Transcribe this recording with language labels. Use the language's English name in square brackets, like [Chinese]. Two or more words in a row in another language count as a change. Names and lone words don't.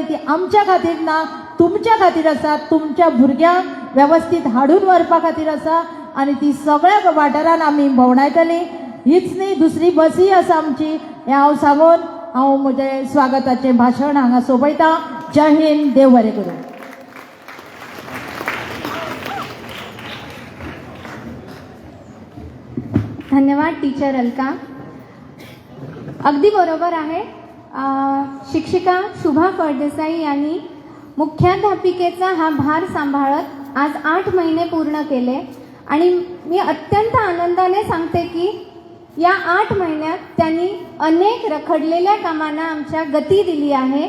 [Konkani] ती आमच्या खातीर ना तुमच्या खातीर आसा. तुमच्या भुरग्यांक वेवस्थीत हाडून व्हरपा खातीर आसा आनी ती सगळ्या वाठारान आमी भोंवडायतली. हीच न्ही दुसरी बसी आसा आमची. हें हांव सांगून हांव म्हजें स्वागताचें भाशण हांगा सोंपयतां. जय हिंद. देव बरें करूं. [Marathi] धन्यवाद टीचर अलका. अगदी बरोबर आहे. शिक्षिका शुभा फळदेसाई यांनी मुख्याध्यापिकेचा हा भार सांभाळत आज 8 महिने पूर्ण केले आणि मी अत्यंत आनंदाने सांगते की या 8 महिन्यात त्यांनी अनेक रखडलेल्या कामांना आमच्या गती दिली आहे.